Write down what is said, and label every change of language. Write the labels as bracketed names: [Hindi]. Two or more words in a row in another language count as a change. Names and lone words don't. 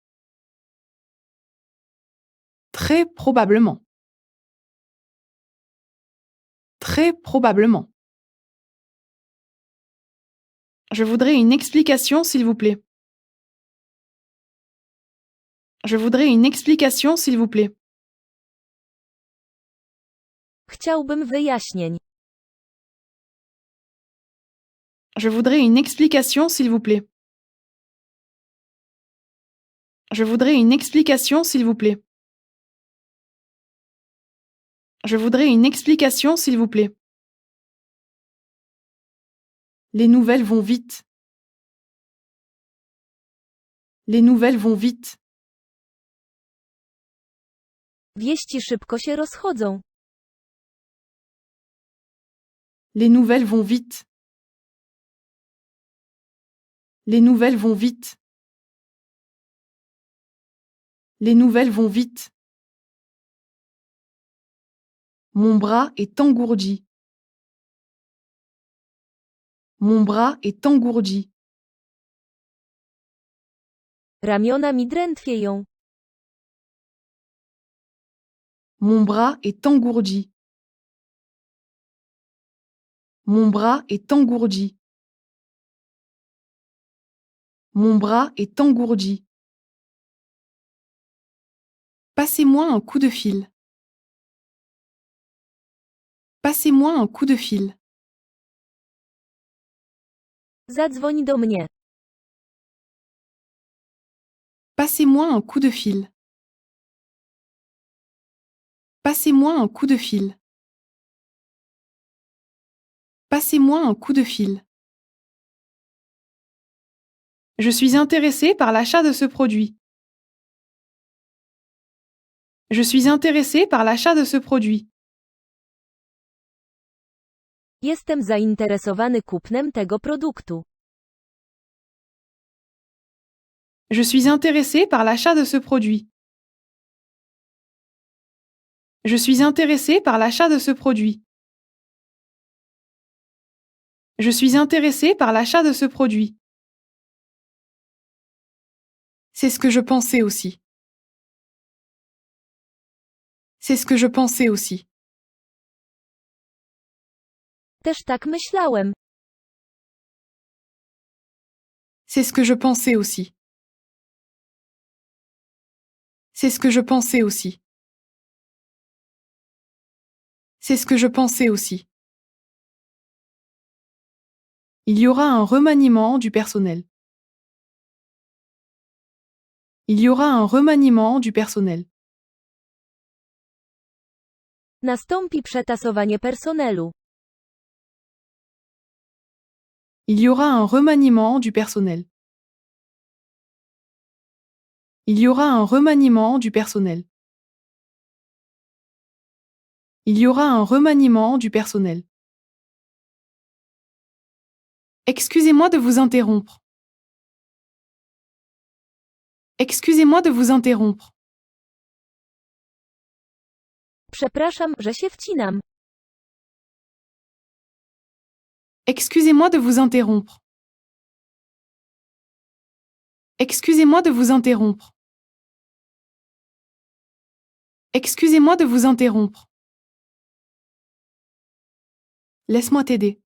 [French] Très probablement. Très probablement. Je voudrais une explication, s'il vous plaît. Je voudrais une explication, s'il vous plaît. [Polish] Chciałbym wyjaśnień. [French] Je voudrais une explication, s'il vous plaît. Je voudrais une explication, s'il vous plaît. Je voudrais une explication, s'il vous plaît. Les nouvelles vont vite. Les nouvelles vont vite. [Polish] Wieści szybko się rozchodzą. [French] Les nouvelles vont vite. Les nouvelles vont vite. Les nouvelles vont vite. Mon bras est engourdi. Mon bras est engourdi. [Polish] Ramiona mi drętwieją. [French] Mon bras est engourdi. Mon bras est engourdi. Mon bras est engourdi. Passez-moi un coup de fil. Passez-moi un coup de fil. [Polish] Zadzwoń do mnie. [French] Passez-moi un coup de fil. Passez-moi un coup de fil. Passez-moi un coup de fil. Je suis intéressé par l'achat de ce produit. Je suis intéressé par l'achat de ce produit. [Polish] Jestem zainteresowany kupnem tego produktu. [French] Je suis intéressé par l'achat de ce produit. Je suis intéressé par l'achat de ce produit. Je suis intéressé par l'achat de ce produit. C'est ce que je pensais aussi. C'est ce que je pensais aussi. [Polish] Też tak myślałem. [French] C'est ce que je pensais aussi. C'est ce que je pensais aussi. C'est ce que je pensais aussi. Il y aura un remaniement du personnel. Il y aura un remaniement du personnel. [Polish] Nastąpi przetasowanie personelu. [French] Il y aura un remaniement du personnel. Il y aura un remaniement du personnel. Il y aura un remaniement du personnel. Excusez-moi de vous interrompre. Excusez-moi de vous interrompre. [Polish] Przepraszam, że się wcinam. [French] Excusez-moi de vous interrompre. Excusez-moi de vous interrompre. Excusez-moi de vous interrompre. Laisse-moi t'aider.